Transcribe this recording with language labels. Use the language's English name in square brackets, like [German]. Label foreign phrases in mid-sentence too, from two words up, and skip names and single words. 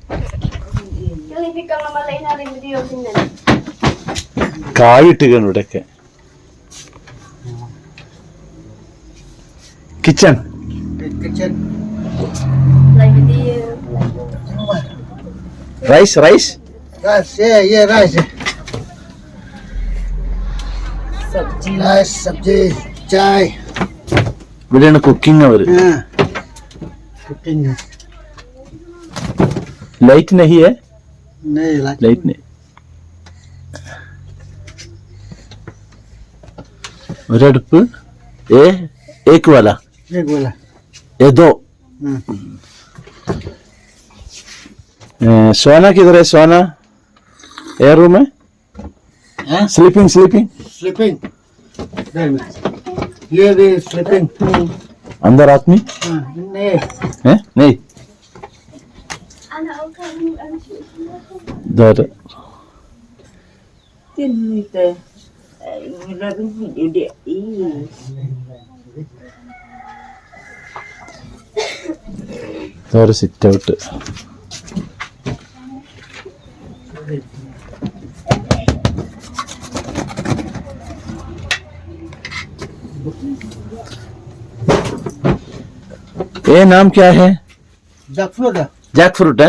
[Malayalam] കായിട്ടിരിക്കണം ഇവിടെയൊക്കെ. [English] kitchen rice rice [Hindi] सब्जी चाय [Malayalam] ഇവിടെയാണ് കുക്കിംഗ്. അവര് ലൈറ്റ് [Hindi] नहीं है, नहीं लाइट नहीं. ഒരടുപ്പ് एक वाला ये दो. सोना किधर है? सोना एयर रूम है. [English] sleeping sleeping [Hindi] स्लीपिंग ये भी स्लीपिंग अंदर आदमी नहीं है नहीं. इधर ഇതൊരു [English] sit out. [Hindi] ये नाम क्या है? जैकफ्रूट जैकफ्रूट है.